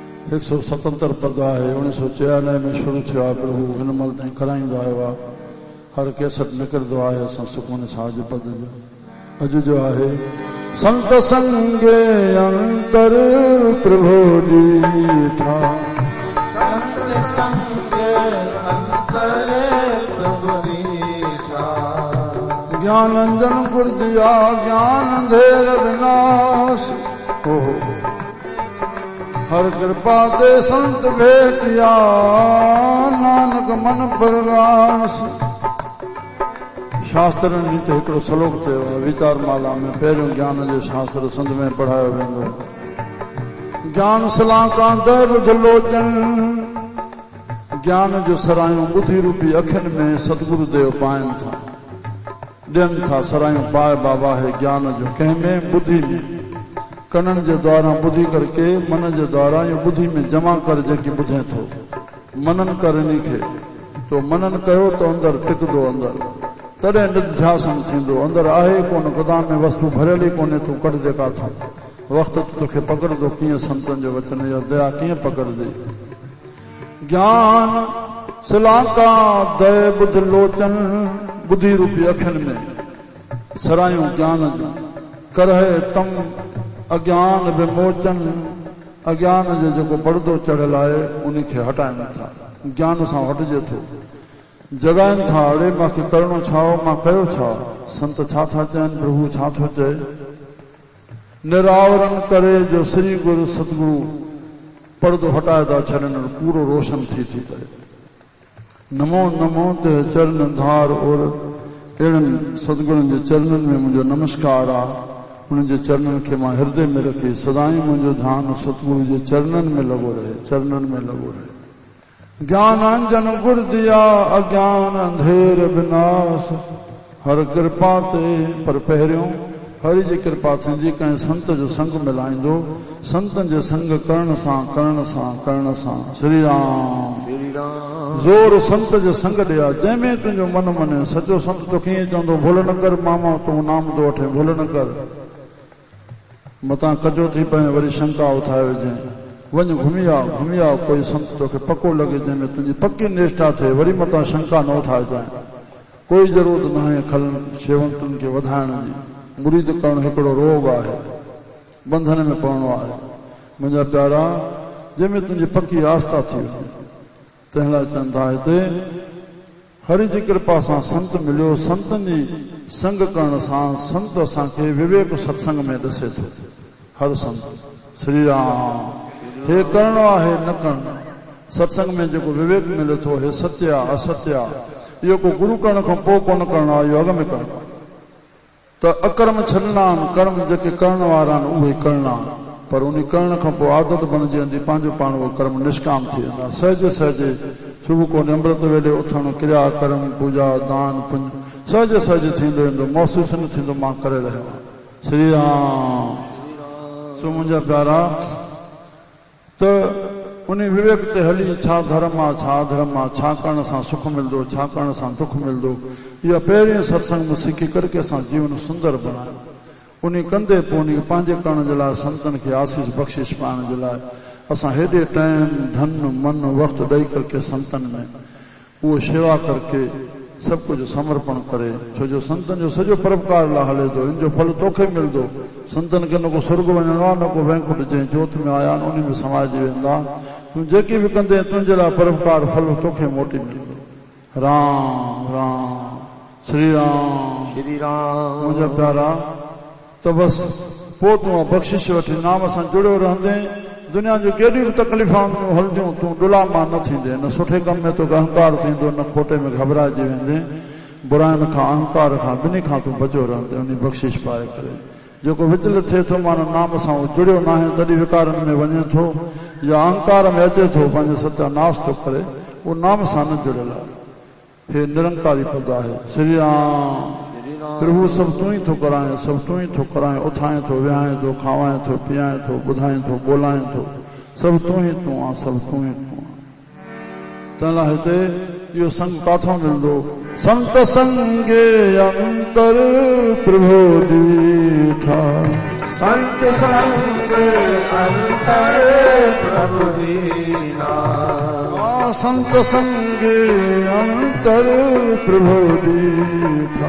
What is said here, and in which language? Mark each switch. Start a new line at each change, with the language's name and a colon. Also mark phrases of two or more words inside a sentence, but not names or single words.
Sindhi: 177 पद आहे 1996 में शुरू थियो आहे। प्रभु हिन महिल ताईं कराईंदो आयो आहे। हर कैसेट निकिरंदो आहे असां सुखमनी साहिब जे पद जो। अॼु जो आहे
Punjabi: ਸੰਤ ਸੰਗੇ ਅੰਤਰ ਪ੍ਰਭੁ ਦੀਠਾ, ਸੰਤ ਸੰਗੇ ਅੰਤਰ ਪ੍ਰਭੁ ਦੀਠਾ, ਗਿਆਨ ਅੰਜਨ ਗੁਰ ਦਿਆ ਗਿਆਨ ਅੰਧੇਰ ਵਿਨਾਸ਼, ਹਰ ਕ੍ਰਿਪਾ ਦੇ ਸੰਤ ਭੇਟਿਆ ਨਾਨਕ ਮਨ ਪ੍ਰਗਾਸ।
Sindhi: शास्त्र नीति हिकिड़ो श्लोक चयो आहे विचार माला में, पहिरियों ज्ञान जो शास्त्र संत में पढ़ायो वेंदो। ज्ञान सलाका दैव लोचन, ज्ञान जो सरायूं बुद्धि रूपी अखियुनि में सतगुरु देव पाइनि था, ॾियनि था सरायूं पाए बाबा है ज्ञान जो। कंहिंमें बुद्धि में, कननि जे द्वारा ॿुधी करके मन जे द्वारा इहो बुद्धि में जमा कर जेकी ॿुधे थो। मनन कर इन खे तो मनन कयो तो अंदर टिकंदो, अंदर तॾहिं निध्यासन थींदो। अंदर आहे कोन गोदाम में वस्तु भरियल ई कोन्हे, तूं कढिजे काथां। वक़्तु तोखे पकड़ंदो कीअं संतनि जो वचन या दया कीअं पकड़जे। ज्ञान सिलाका दय बुध लोचन, बुद्धि रूपी अखियुनि में सरायूं ज्ञान जूं। करहे तम अज्ञान विमोचन, अज्ञान जो जेको पर्दो चढ़ियल आहे उन खे हटाइनि था, ज्ञान सां हटिजे थो। जगाइनि था अड़े मूंखे करणो छा, मां कयो छा। संत छा था चवनि, प्रभु छा थो चए। निरावरण करे जो श्री गुरु सतगुरु पर्दो हटाए था छॾनि, पूरो रोशन थी करे। नमो नमो ते चरण धार और अहिड़नि सतगुरुनि जे चरणनि में मुंहिंजो नमस्कार आहे। उन्हनि जे चरणनि खे मां हृदय में रखी सदाई मुंहिंजो ध्यानु सतगुरु जे चरणनि में लॻो रहे, चरणनि में लॻो रहे।
Punjabi: ਗਿਆਨ ਅੰਜਨ ਗੁਰ ਦਿਆ ਅਗਿਆਨ ਅੰਧੇਰ ਵਿਨਾਸ਼, ਹਰ ਕ੍ਰਿਪਾ ਤੇ।
Sindhi: पर पहिरियों हरि जी कृपा थींदी कंहिं संत जो संग मिलाईंदो। संतनि जे संग करण सां करण सां करण सां श्री राम ज़ोर संत जे संग ॾिया, जंहिंमें तुंहिंजो मन मने। सचो संत तो कीअं चवंदो, भुल न कर मामा तूं नाम थो वठे, भुल न कर। मतां कजो थी पए वरी शंका उथाए विझे, वञ घुमी आ कोई संत तोखे पको लॻे जंहिंमें तुंहिंजी पक्की निष्ठा थिए, वरी मतां शंका न उठाए जाए। कोई ज़रूरत न आहे खल शेवंतुनि खे वधाइण जी। मुरीद करणु हिकिड़ो रोग आहे, बंधन में पवणो आहे। मुंहिंजा प्यारा, जंहिंमें तुंहिंजी पक्की आस्था थी वञे, तंहिं लाइ चवनि था हिते हरि जी कृपा सां संत मिलियो। संतनि जी संग करण सां संत असांखे विवेक सत्संग में ॾसे थो। हर संत श्री राम हे करणो आहे न करणो। सत्संग में जेको विवेक मिले थो, हे सत्य आहे असत्य आहे, इहो को गुरु करण खां पोइ कोन करणो आहे, इहो अॻ में करणो आहे। त अकर्म छॾणा आहिनि, कर्म जेके करण वारा आहिनि उहे करणा आहिनि। पर उन करण खां पोइ आदत बणिजी वेंदी, पंहिंजो पाण उहो कर्म निष्काम थी वेंदा। सहजे सहजे सुबुह को अमृत वेले उथणु, क्रिया कर्म पूजा दान पुंज सहजे सहजे थींदो वेंदो, महसूस न थींदो मां करे रहियो आहियां। श्री राम। सो मुंहिंजा प्यारा, त उन विवेक ते हली छा धर्म आहे छा अधर्म आहे, छा करण सां सुख मिलंदो, छा करण सां दुख मिलंदो, इहा पहिरीं सत्संग में सिखी करके असां जीवन सुंदर बणायो। उन कंदे पोइ उन पंहिंजे करण जे लाइ संतनि खे आशीष बख़्शिश पाइण जे लाइ असां हेॾे टाइम धन मन वक़्तु ॾेई करके संतनि में उहो शेवा करके सब कुछ समर्पण करे। छो जो संतन जो सॼो परोपकार लाइ हले थो, इन जो फल तोखे मिलंदो। संतन खे न को स्वर्ग वञणो आहे न को वैकुंठ जंहिं जोत में आया आहिनि उन में समाइजी वेंदा। तूं जेकी बि कंदे तुंहिंजे लाइ परोपकार फल तोखे मोटी मिलंदो। राम राम श्री राम श्री राम। मुंहिंजा प्यारा, त बसि पोइ तूं बख़्शिश वठी नाम सां जुड़ियो रहंदे दुनिया जूं केॾियूं बि तकलीफ़ूं हलंदियूं तूं गुलामां न थींदे। न सुठे कम में तोखे अहंकार थींदो, न खोटे में घबराइजी वेंदे। बुराइनि खां अहंकार खां ॿिन्ही खां तूं बचियो रहंदे उन बख़्शिश पाए करे। जेको विचल थिए थो मानो नाम सां जुड़ियो न आहे तॾहिं विकारनि में वञे थो या अहंकार में अचे थो, पंहिंजे सत्यानाश थो करे, उहो नाम सां न जुड़ियल आहे। हे निरंकारी पद आहे। श्री राम। प्रभु सब तू ही थो कराए, सब तू ही थो कराए, उथाए थो, विहाए थो, खावाए थो, पीआए थो, ॿुधाए थो, ॿोलाए थो, सब तू ही तूं आहे, सब तू ही तूं आहे। तंहिं लाइ हिते इहो संग काथों मिलंदो?
Punjabi: ਸੰਤ ਸੰਗੇ ਅੰਤਰ ਪ੍ਰਭੁ ਦੀਠਾ, ਸੰਤ ਸੰਗੇ ਅੰਤਰ ਪ੍ਰਭੁ ਦੀਨਾ। ਸੰਤ ਸੰਗੇ ਅੰਤਰ ਪ੍ਰਭੁ ਦੀਠਾ।